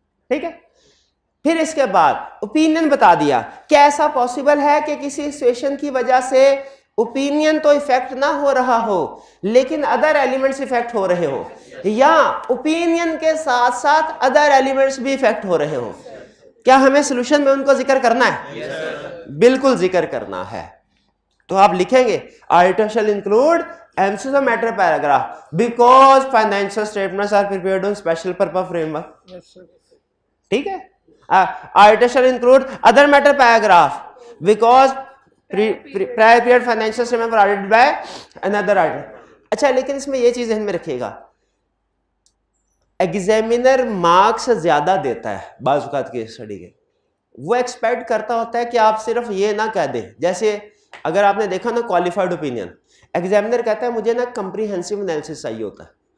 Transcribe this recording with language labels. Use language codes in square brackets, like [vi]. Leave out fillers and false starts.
[ur] ٹھیک ہے؟ پھر اس کے بعد اوپینین بتا دیا کہ ایسا پاسبل ہے کہ کسی سچویشن کی وجہ سے اوپینین تو ایفیکٹ نہ ہو رہا ہو لیکن ادر ایلیمنٹس ایفیکٹ ہو رہے ہو، یا اوپینین کے ساتھ ساتھ ادر ایلیمنٹس بھی ایفیکٹ ہو رہے ہو. کیا ہمیں سولوشن میں ان کو ذکر کرنا ہے؟ بالکل ذکر کرنا ہے. تو آپ لکھیں گے [en] Article shall include emphasis of matter paragraph because financial statements are prepared on special purpose framework. [ur] ٹھیک ہے؟ [en] Article shall include other matter paragraph because prior period financial statement were audited by another auditor. [ur] اچھا لیکن اس میں یہ چیز ذہن میں رکھیے گا، ایگزامینر مارکس زیادہ دیتا ہے بعض اوقات کے اسٹڈی کے. وہ ایکسپیکٹ کرتا ہوتا ہے کہ آپ صرف یہ نہ کہہ دیں. جیسے اگر آپ نے دیکھا نا کوالیفائڈ اوپینین، ایگزامینر کہتا ہے مجھے نا کمپریہنسو انالیسس چاہیے ہوتا ہے.